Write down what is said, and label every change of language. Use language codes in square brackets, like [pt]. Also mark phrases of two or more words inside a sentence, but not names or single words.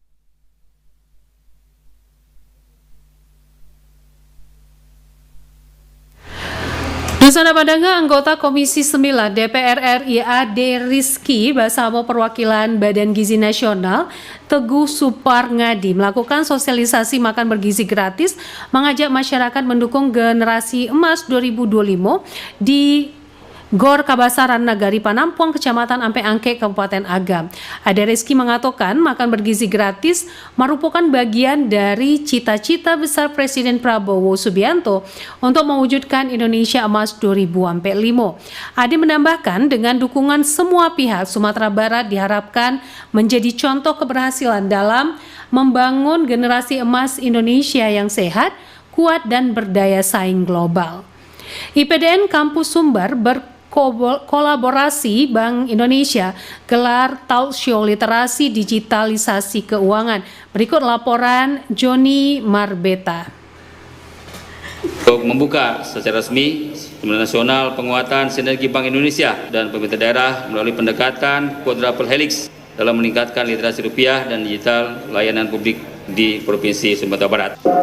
[id] Dusana Padanga, anggota Komisi 9 DPR RI Ade Rizky bersama perwakilan Badan Gizi Nasional Teguh Suparngadi melakukan sosialisasi makan bergizi gratis, mengajak masyarakat mendukung generasi emas 2025 di Gor Kabasaran Nagari Panampuang, Kecamatan Ampe Angke, Kabupaten Agam. Ade Rizky mengatakan makan bergizi gratis merupakan bagian dari cita-cita besar Presiden Prabowo Subianto untuk mewujudkan Indonesia Emas 2045. Ade menambahkan dengan dukungan semua pihak, Sumatera Barat diharapkan menjadi contoh keberhasilan dalam membangun generasi emas Indonesia yang sehat, kuat, dan berdaya saing global. IPDN Kampus Sumbar kolaborasi Bank Indonesia gelar talk show literasi digitalisasi keuangan. Berikut laporan Joni Marbeta. Untuk membuka secara resmi Seminar Nasional Penguatan Sinergi Bank Indonesia dan pemerintah daerah melalui pendekatan quadruple helix dalam meningkatkan literasi rupiah dan digital layanan publik di Provinsi Sumatera Barat.